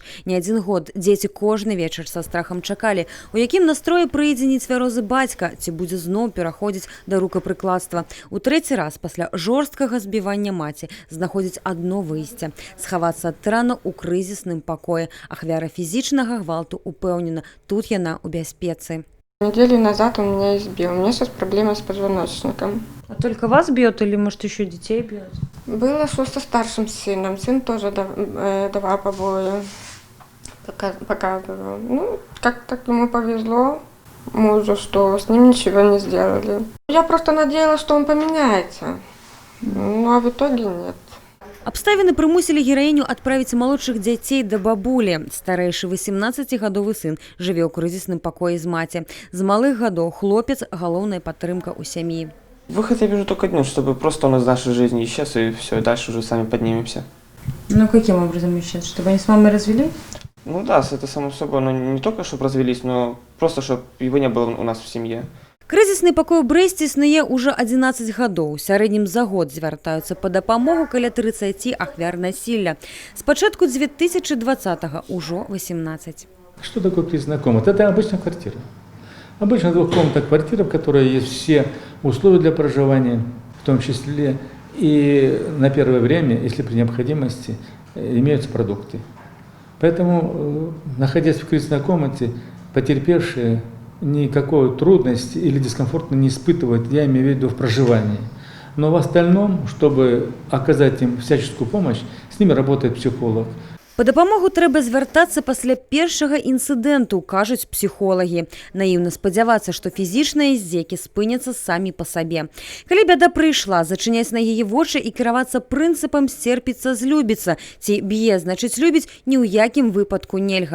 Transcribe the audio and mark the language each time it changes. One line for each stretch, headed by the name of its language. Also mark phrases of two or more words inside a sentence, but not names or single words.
Belarusian: Не адзін год дзеці кожны вечар са страхам чакалі, у якім настроі прыйдзе нецвярозы бацька, ці будзе зноў пераходзіць да рукапрыкладства. У трэці раз пасля жорсткага збівання маці знаходзіць адно выйсце – схавацца ад тырана ў крызісным пакоі. Ахвяра фізічнага гвалту упэўнена, тут яна ў бяспецы.
Russian: Неделю назад он меня избил. У меня сейчас проблемы с позвоночником. А только вас бьет или, может, еще детей бьет? Было что со старшим сыном. Сын тоже давал побои. Показывал. Ну, как так ему повезло. Мужу, что с ним ничего не сделали. Я просто надеялась, что он поменяется. Ну, а в итоге нет.
Belarusian: Абставіны прымусілі гераіню адправіць малодшых дзяцей да бабулі. Старэйшы 18-гадовы сын жыве ў крызісным пакоі з маці. З малых гадоў хлопец – галоўная падтрымка ў сям'і.
Russian: Выход я вижу только один, чтобы просто он из нашей жизни исчез, и все, и дальше уже сами поднимемся. Ну, каким образом исчез? Чтобы они с мамой развели? Ну да, это само собой, но не только, чтобы развелись, но просто, чтобы его не было у нас в семье.
Belarusian: Крызісны пакой у Брэсце існуе ўжо 11 гадоў. У сярэднім за год звяртаюцца па дапамогу каля 30 ахвяр насілля. З пачатку 2020-го ўжо 18.
Russian: Что такое кризисная комната? Это обычная квартира. Обычная двухкомнатная квартира, в которой есть все условия для проживания, в том числе и на первое время, если при необходимости, имеются продукты. Поэтому, находясь в кризисной комнате, потерпевшие никакой трудности или дискомфорта не испытывают, я имею в виду в проживании. Но в остальном, чтобы оказать им всяческую помощь, с ними работает психолог.
Belarusian: Па дапамогу трэба звяртацца пасля першага інцыдэнту, кажуць псіхолагі. Наіўна спадзявацца, што фізічныя здзекі спыняцца самі па сабе. Калі бяда прыйшла, зачыняць на яе вочы і кіравацца прынцыпам сцерпіцца злюбіцца. Ці б'е, значыць любіць, ні ў якім выпадку нельга.